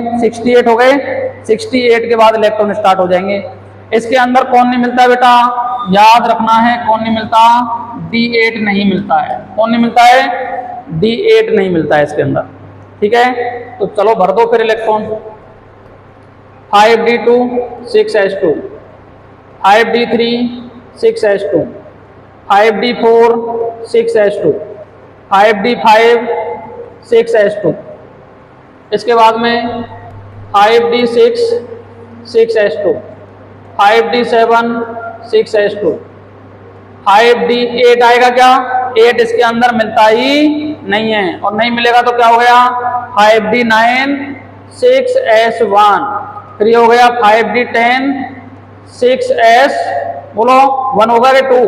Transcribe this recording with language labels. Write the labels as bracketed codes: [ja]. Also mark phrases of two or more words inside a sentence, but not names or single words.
[hi] 68 हो गए। 68 के बाद [en] electron start [hi] हो जाएंगे। इसके अंदर कौन नहीं मिलता है बेटा? याद रखना है, कौन नहीं मिलता? D8 नहीं मिलता है। कौन नहीं मिलता है? D8 नहीं मिलता है इसके अंदर, ठीक है। तो चलो भर दो फिर इलेक्ट्रॉन। 5D2 6S2, 5D3 6S2, 5D4 6S2, 5D5 6S2। इसके बाद में 5D6 6S2, 5D7 6S2, 5D8 आएगा क्या? 8 इसके अंदर मिलता ही नहीं है, और नहीं मिलेगा तो क्या हो गया? 5D9 6S1। फिर ये हो गया 5D10 6S, बोलो 1 होगा कि 2?